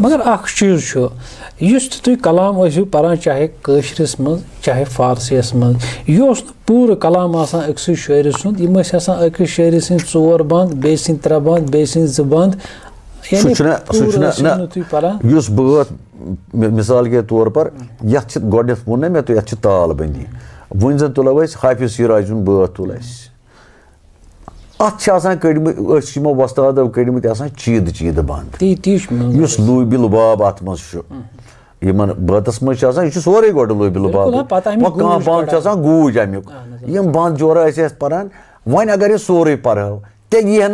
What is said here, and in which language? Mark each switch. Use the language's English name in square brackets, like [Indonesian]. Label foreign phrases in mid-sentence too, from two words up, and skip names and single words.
[Kashmiri] مگر اکھ چیٖز چھُ یُس تہِ تُہۍ کلام ٲسِو پَران چاہے کٲشرِس منٛز چاہے فارسیَس منٛز یہِ اوس نہٕ پوٗرٕ کلام آسان أکسٕے شٲعرٕ سُنٛد یِم ٲسۍ آسان أکِس شٲعرٕ سٕنٛدۍ 4 بنٛد بیٚیہِ سٕنٛدۍ 3 بنٛد بیٚیہِ سٕنٛدۍ 2 بنٛد یُس بٲتھ [Urdu] مِثال کے طور پر [Kashmiri] یَتھ چھِ گۄڈٕنٮ۪تھ ووٚن نہ مےٚ تۄہہِ یَتھ چھِ تال بٔنٛدی وۄنۍ زَن تُلو أسۍ حافظ شیٖرازی ہُنٛد بٲتھ تُل اَسہِ اَتھ چھِ آسان کٔڑمٕتۍ أسۍ یِمو وۄستادو کٔڑمٕتۍ آسان چیٖدٕ بنٛد یُس لوٗبہِ لُباب اَتھ منٛز چھُ یِمن بٲتَس منٛز چھِ آسان یہِ چھُ سورُے گۄڈٕ لوٗبہِ لُباب کانٛہہ بنٛد چھُ آسان گوٗج اَمیُک یِم بنٛد جورا ٲسۍ أسۍ پَران وۄنۍ اگر أسۍ سورُے پَرہو تیٚلہِ یی ہا